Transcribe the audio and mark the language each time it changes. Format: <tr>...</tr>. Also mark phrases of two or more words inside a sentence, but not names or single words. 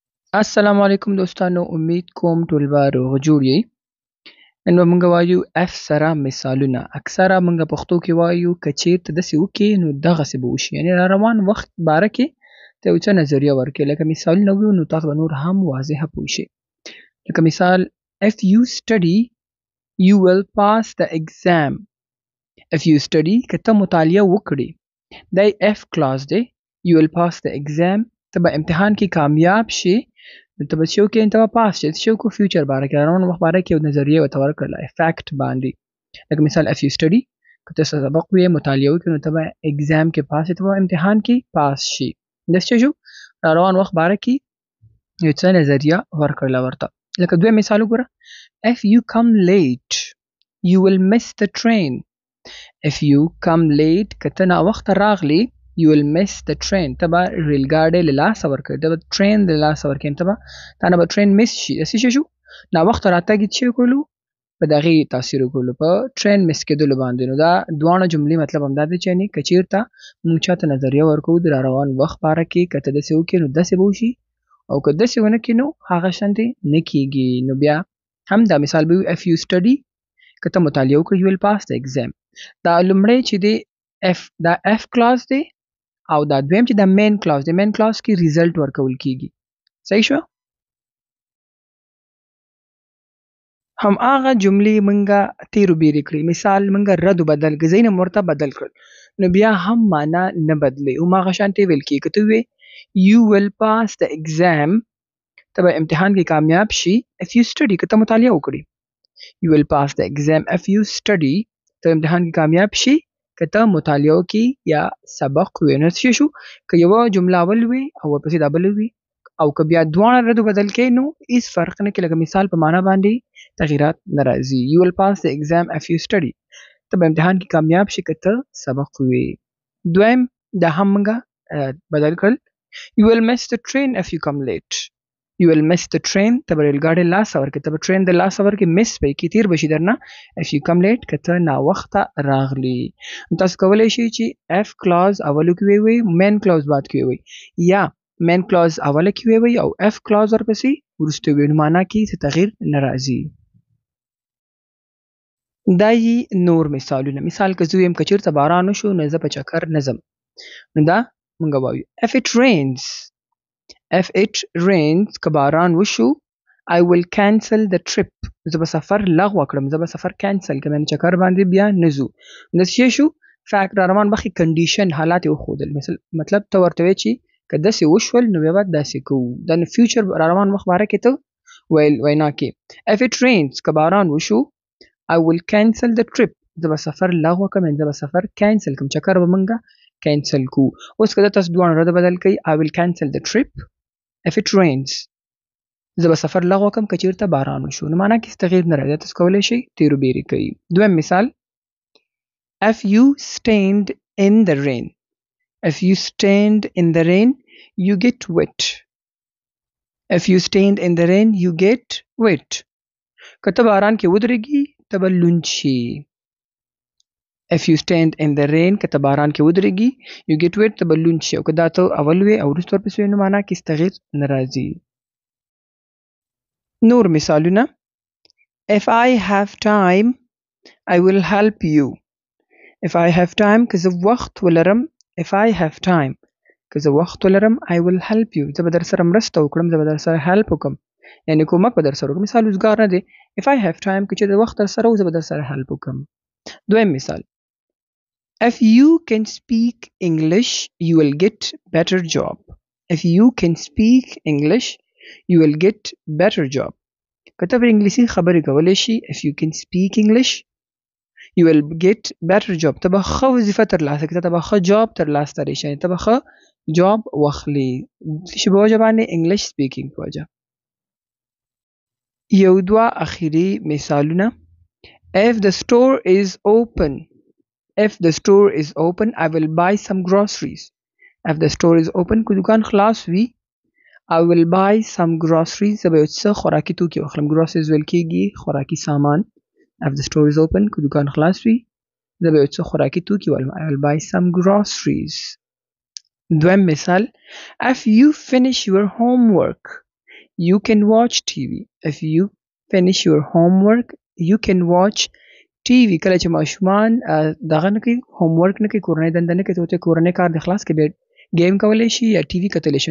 <ps>السلام علیکم دوستانو، امید کوم ټول به روغ جوړ یئ. نن به موږ وایو اف سره مثالونه. اکثره موږ پښتو کې وایو که چېرته داسې وکړې نو دغسې به وشي، یعنې را روان وخت باره کې ته یو څه نظریه ورکړې. لکه مثالونه ووایو نو تاسو به نور هم واضحه پوه شئ. لکه مثال</ps> <en>if you study you will pass the exam. if you study</en> <ps>که ته مطالعه وکړې دا</ps> <en>if clause</en> <ps>دی.</ps> <en>you will pass the exam</en> <ps>ته به امتحان کې کامیاب شې. نو ته به څه وکړې؟ ته به پاس شې. څه وکړو؟ فیوچر باره کې، روان وخت باره کې یو نظریه ورته ورکړله فیکټ باندې. لکه مثال</ps> <en>if you study</en> <ps>که ته سبق ووایې مطالعه وکړې نو ته به اګزام کې پاس شې، ته به امتحان کې پاس شې. داسې څه شو؟ را روان وخت باره کې یو څه نظریه ورکړله ورته. لکه دویم مثال وګوره</ps> <en>if you come late you will miss the train. if you come late</en> <ps>که ته ناوخته راغلې</ps> <en>you will miss the train</en> <ps>ته به ریل ګاډی له لاسه ورکړې، ته به ټرین له لاسه ورکړې، تا نه به ټرین مس شي. داسې څه شو؟ ناوخته راتګ یې څه وکړلو؟ په دغې تاثیر وکړلو، په ټرین مس کېدلو باندې. نو دا دواړه جملې مطلب همدا دی چې یعنې که چېرته موږ چاته نظریه ورکوو د را روان وخت باره کې که ته داسې وکړې نو داسې به وشي، او که داسې ونه کړې نو هغه شانتې نه کېږي. نو بیا هم دا مثال به وي</ps> <en>if you study</en> <ps>که ته مطالعه وکړې</ps> <en>you will pass the exam.</en> <ps>دا لومړی چې دی دا</ps> <en>if clause</en> <ps>دی، او دا دویم چې دا</ps> <en>main clause</en> <ps>دی.</ps> <en>main clause</en> <ps>کې ریزلټ ورکول کیږي. صحیح شو؟ هم هغه جملې منګه تیرو بیرې کړې. مثال منګه رد و بدل کړ، ځایونه ورته بدل کړل، نو بیا هم معنا نه بدلې. هماغه شانتې ویل کېږي. که ته ووایې</ps> <en>you will pass the exam</en> <ps>ته به امتحان کې کامیاب شي.</ps> <en>if you study</en> <ps>که ته مطالعه وکړې</ps> <en>you will pass the exam. if you study</en> <ps>ته امتحان کې کامیاب شي که ته مطالعه وکړې یا سبق ووایې. نو څه شو؟ که یوه جمله اول وي او ورپسې دا بله وي، او که بیا دواړه رد و بدل کړې نو هېڅ فرق نه کوي. لکه مثال په معنا باندې تغییرات نه راځي.</ps> <en>you will pass the exam if you study</en> <ps>ته به امتحان کې کامیاب شي که ته سبق ووایې. دویم دا هم موږ بدل کړل</ps> <en>you will miss the train if you come late. you will miss the train</en> <ps>ته به ریل ګاډی لاسه ورکړې، ته به ټرین د لاسه ورکړې، مس به یې کړې، تېر به شي درنه.</ps> <en>if you come late</en> <ps>که ته ناوخته راغلې. تاسو کولی شئ چې</ps> <en>if clause</en> <ps>اولو کې ووایئ،</ps> <en>main clause</en> <ps>بعد کې ووایئ، یا</ps> <en>main clause</en> <ps>اوله کې ووایئ او</ps> <en>if clause</en> <ps>ورپسې وروسته ووایئ. نو معنا کې څه تغییر نه راځي. دا یې نور مثالونه. مثال که زه ویم که چېرته باران وشو نو زه په چکر نه ځم. نو دا موږ وایو</ps> <en>if it rains. if it rains</en> <ps>که باران وشو</ps> <en>I will cancel the trip.</en> <ps>زه به سفر لغوه کړم، زه به سفر کینسل کړم، یعنې چکر باندې بیا نه ځو. نو څه شو؟ فیکټ را روان مخکې کنډیشن حالات یې وښودل. مطلب ته ورته وایې چې که داسې وشول نو بیا به داسې کوو. دا نو فیوچر را روان وخت باره کې ته وینا کې</ps> <en>if it rains</en> <ps>که باران وشو</ps> <en>I will cancel the trip.</en> <ps>زه به سفر لغوه کړم، یعنې زه به سفر کینسل کړم، چکر به موږ کینسل کوو. اوس که تاسو دواړه رد بدل کوئ</ps> <en>I will cancel the trip if it rains.</en> <ps>زه به سفر لغوه کړم که چېرته باران وشو. نو معنا کې هېڅ تغییر نه راځي. تاسو کولی شئ تیرو بیرې کوئ. دویم مثال</ps> <en>if you stand in the rain. if you stand in the rain you get wet. if you stand in the rain you get wet.</en> <ps>که ته باران کې ودرېږي ته به لوند شي.</ps> <en>if you stand in the rain</en> <ps>که ته باران کې ودرېږي</ps> <en>you get wet</en> <ps>ته به لوند شي. او که دا ته اول وې او وروسته ورپسې وې نو معنا کې هېڅ تغییر نه راځي. نور مثالونه</ps> <en>if I have time I will help you. if I have time</en> <ps>که زه وخت ولرم</ps> <en>if I have time</en> <ps>که زه وخت ولرم</ps> <en>I will help you</en> <ps>زه به در سره مرسته وکړم، زه به در سره help وکړم، یعنې کومک به در سره وکړم. مثال روزګار نه دی.</ps> <en>if I have time</en> <ps>که چې د وخت در سره و زه به در سره help وکړم. دویم مثال</ps> <en>if you can speak English you will get better job. if you can speak English you will get better job.</en> <ps>که ته په انګلیسي خبرې کولی شي</ps> <en>if you can speak English you will get better job</en> <ps>ته به ښه وظیفه ترلاسه کړې، ته به ښه جاب ترلاسه کړې شي، ته به ښه جاب واخلې. چې په وجه باندې</ps> <en>English speaking</en> <ps>په وجه. یو دوه اخیري مثالونه</ps> <en>if the store is open. if the store is open I will buy some groceries. if the store is open</en> <ps>که دکان خلاص وي</ps> <en>I will buy some groceries</en> <ps>زه به یو څه خوراکي توکي واخلم. groceries ویل کېږي خوراکي سامان.</ps> <en>if the store is open</en> <ps>که دکان خلاص وي زه به یو څه خوراکي توکي واخلم.</ps> <en>I will buy some groceries.</en> <ps>دویم مثال</ps> <en>if you finish your homework You can watch TV. If you finish your homework, you can watch TV.</en> <ps>کله چې ماشومان دغه نه کوي، هوم ورک نه کوي، کورنۍ دنده نه کوي، ته ورته کورنۍ کار د خلاص کې گیم کولی شي یا ټي وي کتلی شي.</ps>